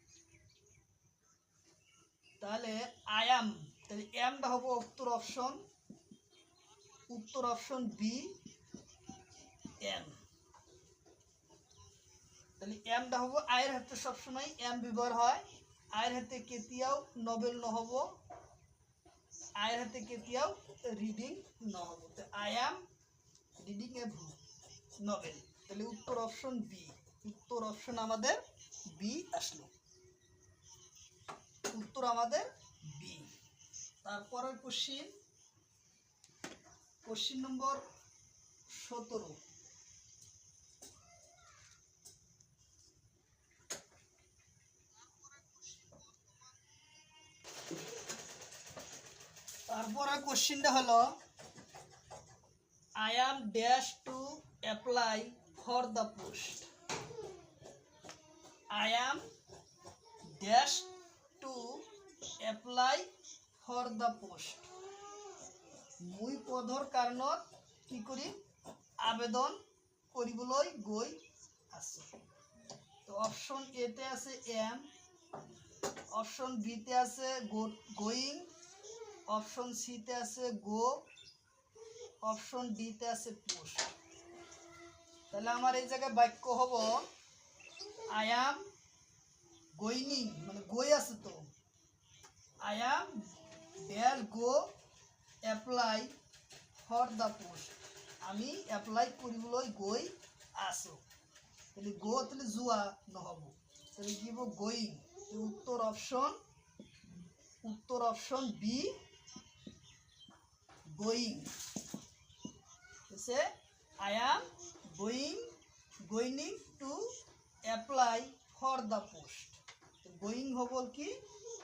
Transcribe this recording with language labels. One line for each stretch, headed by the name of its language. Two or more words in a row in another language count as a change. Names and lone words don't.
Bangla: তাহলে
English: I am
Bangla: তাহলে এমটা হবে উত্তর
English: option B
Bangla: এম তাহলে এমটা হবো আয়ের হাতে সবসময় এম ব্যবহার হয় আয়ের হাতে
Assamese: কেতিয়াও নবেল নহব
Bangla: আয়ের হাতে
Assamese: কেতিয়াও রিডিং নহব
Bangla: তো
English: I am reading a book
Bangla: নবেল তাহলে উত্তর
English: option B
Bangla: উত্তর অপশন আমাদের বি আসলো উত্তর আমাদের বি তারপরের
English: question number
Bangla: 17 তারপরে কোশ্চিনটা হলো
English: I am dash to apply for the post. I am dash to apply for the post.
Assamese: মুই পদৰ কাৰণত কি কৰি আবেদন কৰিবলৈ গৈ আছো তো
English: option A
Assamese: তে আছে এম
English: option B
Assamese: তে আছে গোইং
English: option C
Bangla: তে আছে গো
English: option D
Bangla: তে আছে পোস্ট তাহলে আমার এই জায়গায় বাক্য হবো
English: I am going
Bangla: মানে গই আছে তো
English: I am dash go apply for the post
Assamese: আমি অ্যাপ্লাই কৰিবলৈ গৈ আছো
Bangla: তাহলে গো তাহলে জুয়া নহব তাহলে কি হবো গোইং উত্তর
English: option B going say I am going to apply for the post going
Assamese: হবল কি